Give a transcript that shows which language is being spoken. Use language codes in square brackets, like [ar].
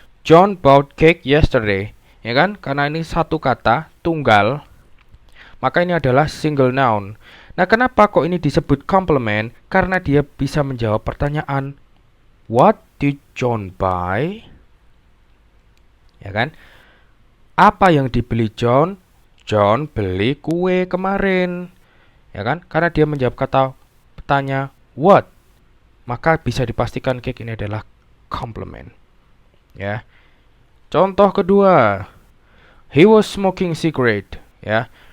[en] John bought cake yesterday. [id] Ya kan? Karena ini satu kata tunggal, maka ini adalah single noun. Nah, kenapa kok ini disebut complement? Karena dia bisa menjawab pertanyaan [en] what did John buy? [id] Ya kan? Apa yang dibeli John? John beli kue kemarin. Ya kan? Karena dia menjawab kata tanya what, maka bisa dipastikan cake ini adalah complement. Ya. Contoh kedua. [en] He was smoking cigarette, ya.